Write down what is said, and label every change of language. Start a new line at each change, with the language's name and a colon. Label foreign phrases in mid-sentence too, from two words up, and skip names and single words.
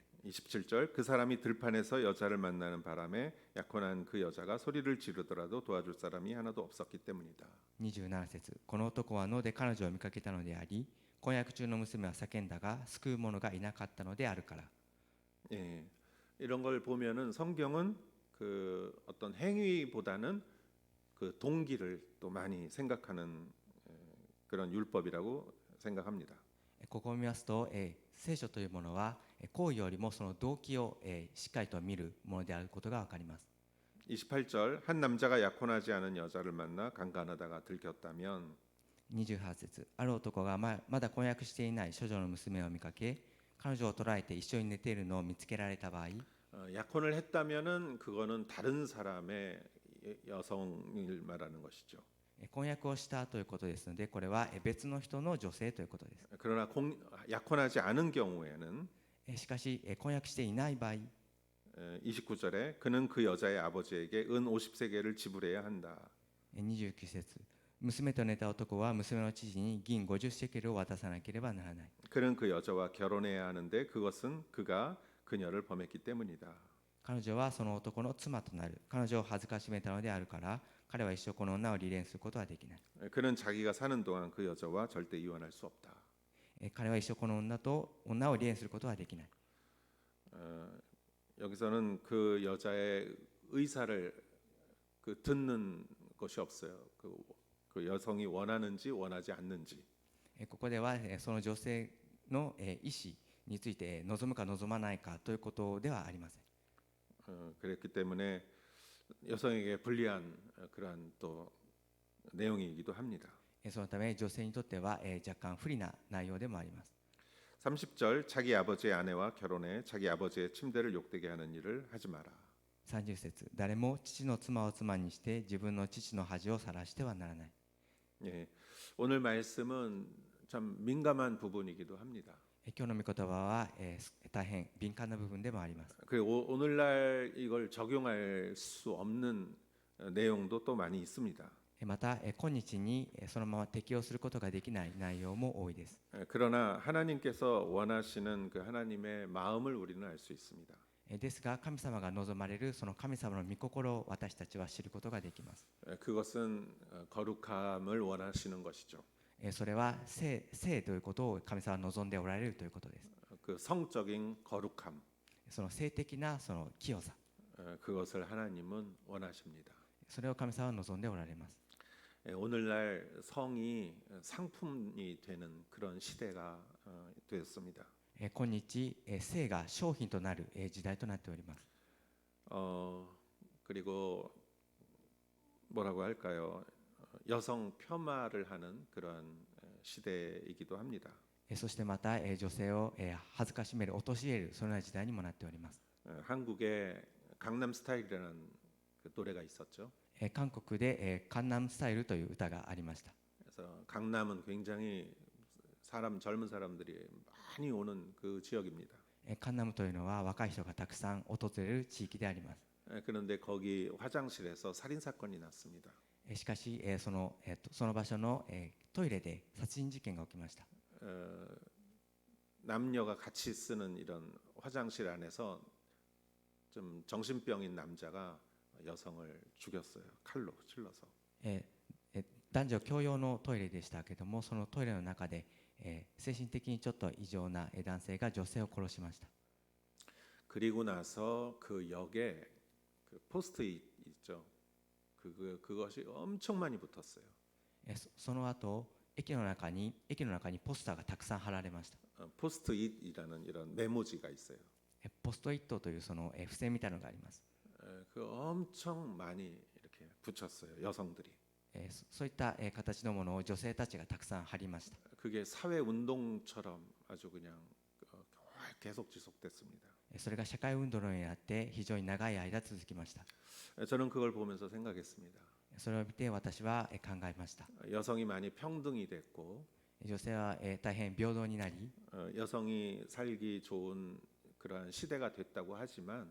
Korean: 27절 그 사람이 들판에서 여자를 만나는 바람에 약혼한 그 여자가 소리를 지르더라도 도와줄 사람이 하나도 없었기 때문이다.
Japanese: 27 節この男は野で彼女を見かけたのであり、婚約中の娘は叫んだが救う者がいなかったのであるから。
Korean: 예, 이런 걸 보면은 성경은 그 어떤 행위보다는 그 동기를 또 많이 생각하는 그런 율법이라고 생각합니다.
Japanese: ここを見ますと、聖書というものは行為よりもその動機を、しっかりと見るものであることが分かります。
Korean: 28절 한 남자가 약혼하지 않은 여자를 만나 강간하다가 들켰다면
Japanese: 28 節ある男がまだ婚約していない処女の娘を見かけ、彼女を捕らえて一緒に寝ているのを見つけられた場合、
Korean: 약혼을 했다면은 그거는 다른 사람의 여성을 말하는 것이죠.
Japanese: 婚約をしたということですので、これは別の人の女性ということです。
Korean: 그러나 약혼하지 않은 경우에는
Japanese: しかし婚約していない場合、
Korean: 29절에 그는 그 여자의 아버지에게 은 50세겔을 지불해야 한다.
Japanese: 29 節娘と寝た男は娘の父に銀50シェケルを渡さなければならない。
Korean: 그는 그 여자와 결혼해야 하는데 그것은 그가 그녀를 범했기 때문이다.
Japanese: 彼女はその男の妻となる。彼女を恥ずかしめたのであるから、彼は一生この女を離恋することはできない。
Korean: 그는 자기가 사는 동안 그 여자와 절대 이혼할 수 없다.
Japanese: 彼は一生この女を離恋することはできない。
Korean: 여기서는 그 여자의 의사를 듣는 것이 없어요. 그 여성이 원하는지 원하지 않는지.
Japanese: ここではその女性の意思について望むか望まないかということではありません。
Korean: 그랬기 때문에 여성에게 불리한 그러한 또 내용이기도 합니다.
Japanese: そのため女性にとっては若干不利な内容でもあります。
Korean: 30절 자기 아버지의 아내와 결혼해 자기 아버지의 침대를 욕되게 하는 일을 하지 마라.
Japanese: 30 節誰も父の妻を妻にして自分の父の恥を晒してはならない。
Korean: 예, 오늘 말씀은 참 민감한 부분이기도 합니다.
Japanese: 今日の御言葉は大変敏感な部分でもあります。
Korean: 그리고 오늘날 이걸 적용할 수 없는 내용도 또 많이 있습니다.
Japanese: また今日にそのまま適用することができない内容も多いです。
Korean: 그러나 하나님께서 원하시는 그 하나님의 마음을 우리는 알 수 있습니다.
Japanese: ですが神様が望まれるその神様の御心を私たちは知ることができます。
Korean: 그것은 거룩함을 원하시는 것이죠.
Japanese: それは聖ということを神様は望んでおられるということです。
Korean: 그 성적인 거룩함
Japanese: その性的なその清さ、
Korean: 그것을 하나님은 원하십니다.
Japanese: それを神様は望んでおられます。
Korean: 오늘날 성이 상품이 되는 그런 시대가 되었습니다.
Japanese: 今日性が商品となる時代となっております。
Korean: 그리고 뭐라고 할까요? 여성 폄하를 하는 그런 시대이기도 합니다.
Japanese: そしてまた女性を恥ずかしめる、陥れるそのような時代にもなっております。
Korean: 한국에 강남 스타일이라는 그 노래가 있었죠.
Japanese: 韓国でカンナムスタイルという歌がありました。
Korean: 그래서 강남은 굉장히 젊은 사람들이 많이 오는 그 지역입니다.
Japanese: カンナムというのは若い人がたくさん訪れる地域であります。
Korean: 그런데 거기 화장실에서 살인 사건이 났습니다.
Japanese: しかしその場所のトイレで殺人事件が起きました。
Korean: 남녀가 같이 쓰는 이런 화장실 안에서 좀 정신병인 남자가 여성을 죽였어요. 칼로 찔러서.
Japanese: 男女共用のトイレでしたけども、そのトイレの中で精神的にちょっと異常な男性が女性を殺しました。
Korean: 그리고 나서 그 역에 그 포스트잇 있죠. 그것이 엄청 많이 붙었어요.
Japanese: その後駅の中にポスターがたくさん貼られました。
Korean: 포스트잇이라는 이런 메모지가 있어요.
Japanese: ポストイットというその付箋みたいなのがあります。
Korean: 그 엄청 많이 이렇게 붙였어요. 여성들이.
Japanese: そういった形のものを女性たちがたくさん貼りました。
Korean: 그게 사회 운동처럼 아주 그냥 계속 지속됐습니다.
Japanese: それが社会運動のようになって非常に長い間続きました。
Korean: 저는 그걸 보면서 생각했습니다.
Japanese: それを見て私は考えました。
Korean: 여성이 많이 평등이 됐고
Japanese: 女性は大変平等になり、
Korean: 여성이 살기 좋은 그러한 시대가 됐다고 하지만